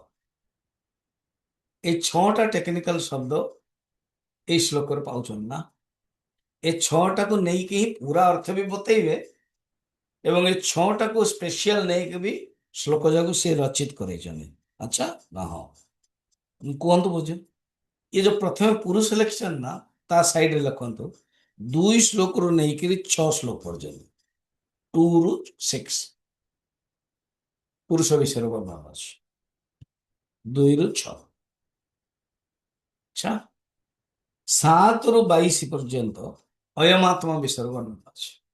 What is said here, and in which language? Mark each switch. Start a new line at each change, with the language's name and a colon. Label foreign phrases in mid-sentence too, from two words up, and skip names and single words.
Odia: এই 6ଟା ଟେକ୍ନିକାଲ ଶବ୍ଦ ଏଇ ଶ୍ଲୋକରେ ପାଉଛନ୍ତି ନା? ଏ 6ଟାକୁ ନେଇକି ହିଁ ପୁରା ଅର୍ଥ ବି ବତେଇବେ, ଏବଂ ଏ 6ଟାକୁ ସ୍ପେଶିଆଲ ନେଇକି ବି ଶ୍ଲୋକ ଯାକୁ ସେ ରଚିତ କରେଇଛନ୍ତି। ଆଚ୍ଛା ନା? ହଁ, କୁହନ୍ତୁ ବୁଝୁ।
Hindi: ये जो प्रथम पुरुष
Odia: ଲେଖିଛନ୍ତି ନା, ତା ସାଇଡରେ ଲେଖନ୍ତୁ 2 ଶ୍ଲୋକରୁ ନେଇକିରି 6 ଶ୍ଲୋକ ପର୍ଯ୍ୟନ୍ତ, 2 ରୁ 6 ପୁରୁଷ ବିଷୟରେ ବର୍ଣ୍ଣନା ଅଛି। 2 ରୁ 6। ଆଚ୍ଛା, 7 ରୁ 22 ପର୍ଯ୍ୟନ୍ତ ଅୟମାତ୍ମା ବିଷୟରେ ବର୍ଣ୍ଣନା ଅଛି।